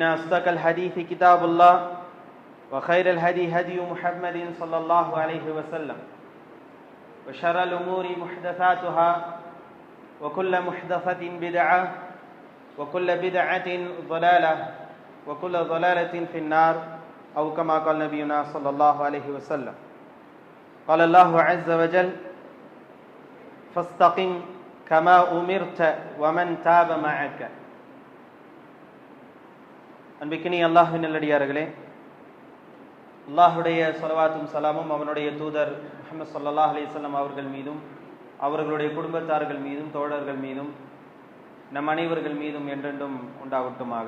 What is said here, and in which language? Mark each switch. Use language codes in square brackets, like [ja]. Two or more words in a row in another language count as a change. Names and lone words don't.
[ar] أصدق الحديث كتاب الله وخير الهدي هدي محمد صلى الله عليه وسلم وشر الأمور محدثاتها وكل محدثة بدعة وكل بدعة ضلالة وكل ضلالة في النار أو كما قال نبينا صلى الله عليه وسلم قال الله عز وجل فاستقم كما أمرت ومن تاب معك. [ta] அன்பிக்கினி அல்லாஹ்வின் நல்லடியார்களே, அல்லாஹுடைய ஸலவாத்தும் சலாமும் அவனுடைய தூதர் முஹம்மது [ar] صلى الله عليه وسلم [ta] அவர்கள் மீதும் அவர்களுடைய குடும்பத்தார்கள் மீதும் தோழர்கள் மீதும் நம் அனைவர்கள் மீதும் என்றென்றும் உண்டாகட்டுமாக.